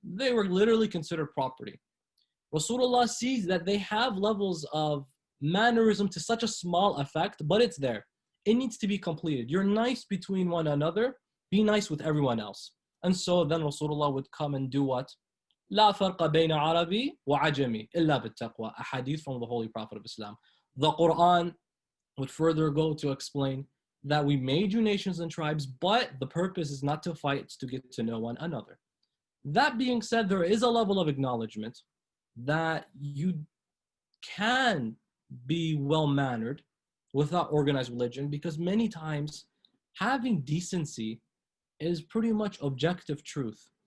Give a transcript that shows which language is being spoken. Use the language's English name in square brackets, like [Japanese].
[English] They were literally considered property. Rasulullah sees that they have levels of mannerism to such a small effect, but it's there. It needs to be completed. You're nice between one another, be nice with everyone else. And so then Rasulullah would come and do what? [Arabic] لا فرق بين عربي وعجمي إلا بالتقوى. [English] A hadith from the Holy Prophet of Islam. The Quran would further go to explain that we made you nations and tribes, but the purpose is not to fight, it's to get to know one another. That being said, there is a level of acknowledgement that you can be well-mannered without organized religion, because many times having decency is pretty much objective truth.